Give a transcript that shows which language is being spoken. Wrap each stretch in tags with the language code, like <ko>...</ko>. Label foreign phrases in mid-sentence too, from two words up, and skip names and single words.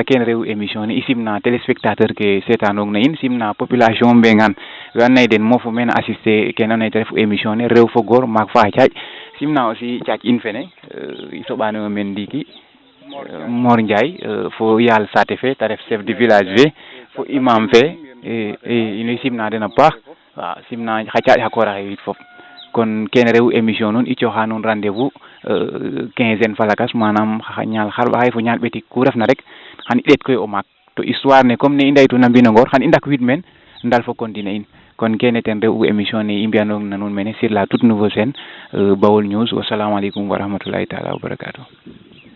<srr>kene rew émission ne i simna téléspectateur ke seetaanoog na in simna population Mbengaan we andoona yee den mofu meen assister kene andoona yee te ref émission ne rew fo goor maak fa caaƴ simna aussi caac in fene i soɓaanoyo meen ndiiki Mor Ndiaye fo yaal saate fe te ref</srr> <fr>chef du village</fr> <srr>fe fo imam fe in way simna den a paax waaw simna xa caaƴ xa koor axe yit fop kon kene rew émission nuun i cooxa nuun rendez-vous 15 fa lakas manam ñaal xarɓaxay fo ñaal ɓetik ku refna rek xan i ɗeet koy o maak to histoire ne comme ne i ndeytuna mbino Ngor xan i ndakwiid meen ndal fo continuer in kon kene ten re'u émission ne i mbi'anoog na nuun mene</srr> <fr>sur la toute nouveau chaîne</fr> <srr>Baol News</srr> <ar>السلام عليكم ورحمة الله تعالى وبركاته</ar>